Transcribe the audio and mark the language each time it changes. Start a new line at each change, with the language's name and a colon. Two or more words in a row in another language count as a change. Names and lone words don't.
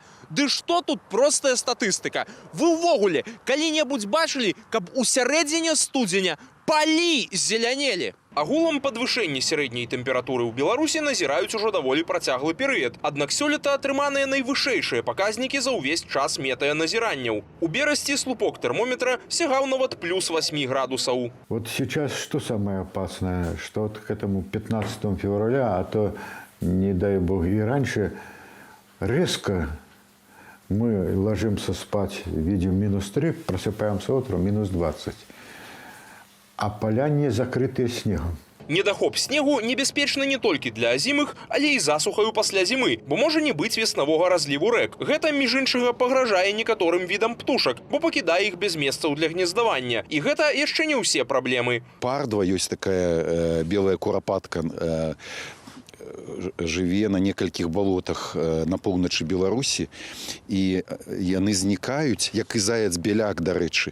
Belarusian: Ды што тут простая статыстыка? Вы ўвогуле калі-небудзь бачылі, каб у сярэдзіне студзеня палі зелянелі? Агулам падвышэнне сярэдняй тэмпературы ў Беларусі назіраюць ужо даволі працяглы перыяд. Аднак сёлета атрыманыя найвышэйшыя паказнікі за ўвесь час метэаназіранняў. У Берасці слупок термометра сягаў нават плюс 8 градусаў.
Russian: Вот сейчас что самое опасное, что вот к этому 15 февраля, а то, не дай бог, и раньше резко мы ложимся спать, видим -3, просыпаемся утром -20.
Belarusian: А поля не закрытыя снегом. Недахоп снегу небяспечны не толькі для азімых, але і засухаю пасля зімы, бо можа не быць веснавога разліву рэк. Гэта, між іншага, пагражае некаторым відам птушак, бо пакідае іх без месцаў для гнездавання. І гэта яшчэ не ўсе праблемы. Пардва ёсць такая белая курапатка, жыве на некалькіх балотах на поўначы Беларусі, і яны знікаюць, як і заяц-беляк, дарэчы.